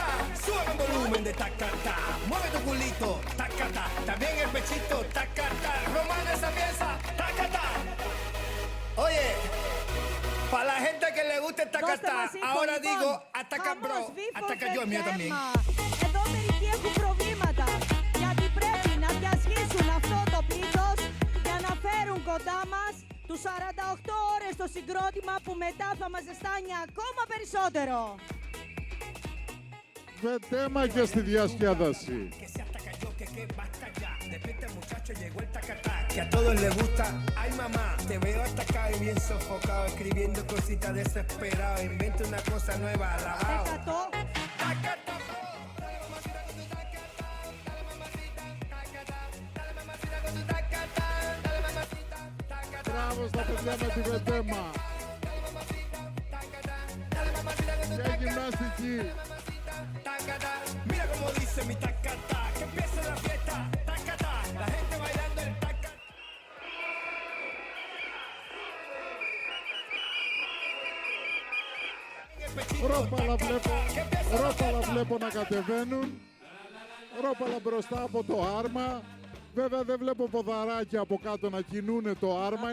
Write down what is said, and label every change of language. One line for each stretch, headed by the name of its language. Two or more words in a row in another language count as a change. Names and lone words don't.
Spanish: Sube el volumen de tacata, mueve tu culito, tacata. También el pechito, tacata. Romana esa pieza, tacata. Oye, para la gente que le guste el tacata, ahora digo, ataca bro, ataca yo, el mío también.
Greek: Εδώ μερικοί έχουν προβλήματα, γιατί πρέπει να διασχίσουν αυτό το πλήθος για να φέρουν κοντά μας τους 48 ώρες το συγκρότημα που μετά θα μας ζεστάνει ακόμα περισσότερο. Βεντέμα και στη διασκέδαση.
Spanish: Llegó el tacatá, que a todos les gusta. Ay mamá, te veo atacado y bien sofocado, escribiendo cositas desesperado. Inventa una cosa nueva, alabado. Tacata,
Greek: Μπράβο στα παιδιά με τη Βεντέμα. Και γυμναστική.
Spanish: tacata. Mira como dice mi tacata, que empiece la fiesta, tacata. La gente bailando el tacata.
Greek: Ρόπαλα βλέπω να κατεβαίνουν. Ρόπαλα μπροστά από το άρμα. Βέβαια δεν βλέπω ποδαράκια από κάτω να κινούνε το άρμα.